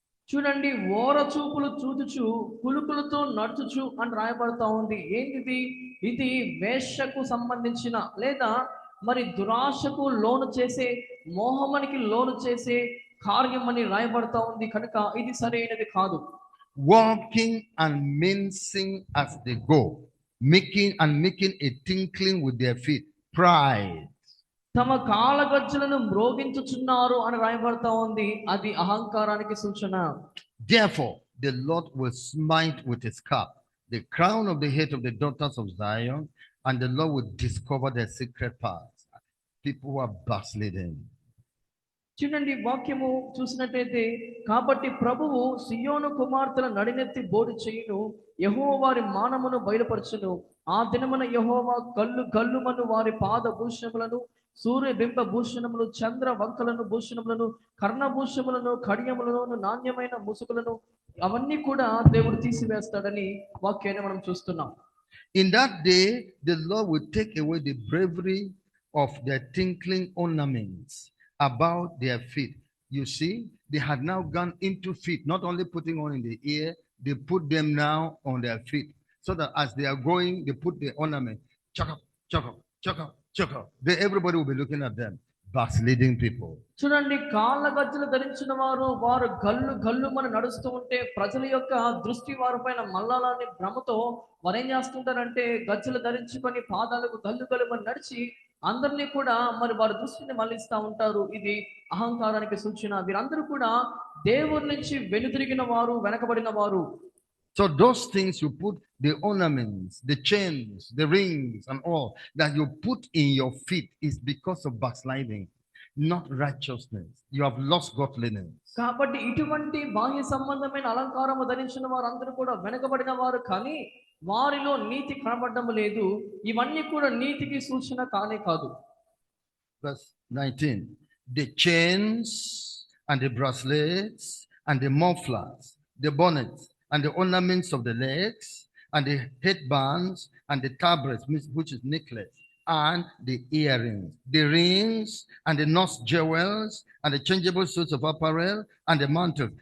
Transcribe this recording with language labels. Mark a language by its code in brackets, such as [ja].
[te] చూడండి, ఓర చూపులు చూచుచు కులుకులతో నడుచుచు అని రాయబడతా ఉంది. ఏంటిది? ఇది వేశ్యకు సంబంధించిన లేదా మరి దురాశకు లోను చేసే, మోహమునికి లోను చేసే కార్యం అని రాయబడతా ఉంది. కనుక ఇది సరైనది కాదు. [en] Walking and mincing as they go, making a tinkling with their feet, pride. [te] తమ కాళ్ళ గజ్జలను మ్రోగించుచున్నారు అని రాయబడతా ఉంది. అది అహంకారానికి సూచన. [en] Therefore the Lord will smite with his cup the crown of the head of the daughters of Zion, and the Lord will discover their secret parts. People who are backsliding. [te] చూడండి వాక్యము చూసినట్లయితే, కాబట్టి ప్రభువు సియోను కుమార్తెల నడినెత్తి బోడి చేయును, యెహోవా వారి మానమును బయలుపరచును. ఆ దినమున యెహోవా గల్లు గల్లుమను వారి పాద భూషణములను, సూర్య బింబ భూషణములు, చంద్ర వంకలను భూషణములను, కర్ణభూషములను, కడియములను, నాణ్యమైన ముసుగులను అవన్నీ కూడా దేవుడు తీసివేస్తాడని వాక్యాన్ని మనం చూస్తున్నాం. [en] In that day, the Lord will take away the bravery of their tinkling ornaments about their feet. You see, they had now gone into feet, not only putting on in the ear, they put them now on their feet. So that as they are going, they put the ornament, chuck up, chuck up, chuck up, chuck up. Then everybody will be looking at them, backsliding people. [te] చూడండి, కాళ్ళ గజ్జలు ధరించిన వారు వారు గల్లు గల్లు మన నడుస్తూ ఉంటే ప్రజల యొక్క దృష్టి వారి పైన మల్లాలని భ్రమతో వారు ఏం చేస్తుంటారంటే గజ్జలు ధరించుకొని పాదాలకు గల్లు గల్లు మన నడిచి అందరినీ కూడా మరి వారి దృష్టిని మళ్ళిస్తా ఉంటారు. ఇది అహంకారానికి సూచన. వీరందరూ కూడా దేవుడి నుంచి వెనుదిరిగిన వారు, వెనకబడిన వారు. [en] So those things you put, the ornaments, the chains, the rings and all that you put in your feet is because of backsliding, not righteousness. You have lost godliness. [te] కాబట్టి ఇటువంటి బాహ్య సంబంధమైన అలంకారము ధరించిన వారందరూ కూడా వెనకబడిన వారు, కానీ వారిలో నీతి కనబడడం లేదు. ఇవన్నీ కూడా నీతికి సూచన కానే కాదు. [en] Verse 19. The chains and the bracelets and the mufflers, the bonnets and the ornaments of the legs and the headbands and the tabrets, which is necklace, and the earrings, the rings and the nose jewels and the changeable suits of apparel and the mantle.